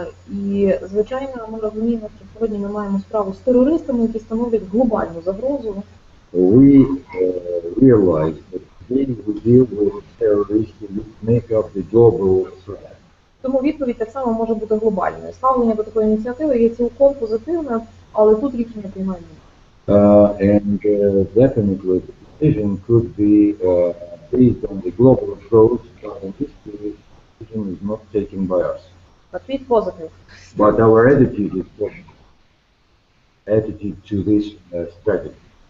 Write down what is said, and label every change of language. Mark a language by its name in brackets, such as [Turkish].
[Ukrainian] І, звичайно, ми розуміємо, що сьогодні ми маємо справу з терористами, які становлять глобальну загрозу. [English] We realize that today we deal with terrorists who make up the global threat. [Ukrainian] Тому відповідь так само може бути глобальною. Ставлення до такої ініціативи є цілком позитивне, але тут рішення приймаємо. [English] And definitely the decision could be based on the global approach, but in this case, the decision is not taken by us. But it's positive. But our attitude is positive. Attitude to this strategy.